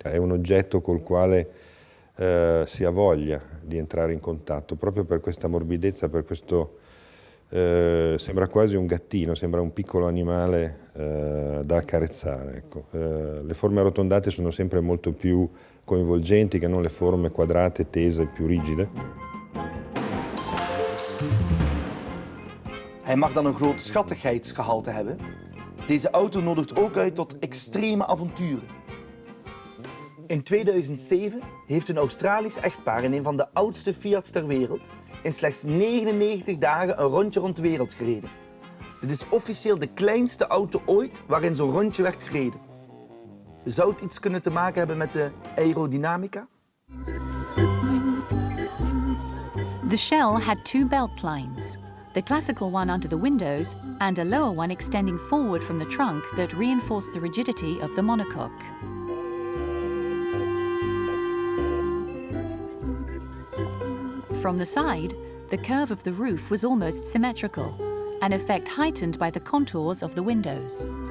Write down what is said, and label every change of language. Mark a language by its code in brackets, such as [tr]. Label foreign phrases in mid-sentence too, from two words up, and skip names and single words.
[it] È un oggetto col quale si ha voglia di entrare in contatto, proprio per questa morbidezza, per questo sembra quasi un gattino, sembra un piccolo animale da accarezzare. Ecco. Le forme arrotondate sono sempre molto più coinvolgenti che non le forme quadrate, tese, più rigide. [nl] Hij mag dan een groot schattigheidsgehalte hebben. Deze auto nodigt ook uit tot extreme avonturen. In 2007 heeft een Australisch echtpaar in een van de oudste Fiats ter wereld in slechts 99 dagen een rondje rond de wereld gereden. Dit is officieel de kleinste auto ooit waarin zo'n rondje werd gereden. Zou het iets kunnen te maken hebben met de aerodynamica? [en] The shell had two belt lines, the classical one under the windows and a lower one extending forward from the trunk that reinforced the rigidity of the monocoque. From the side, the curve of the roof was almost symmetrical, an effect heightened by the contours of the windows.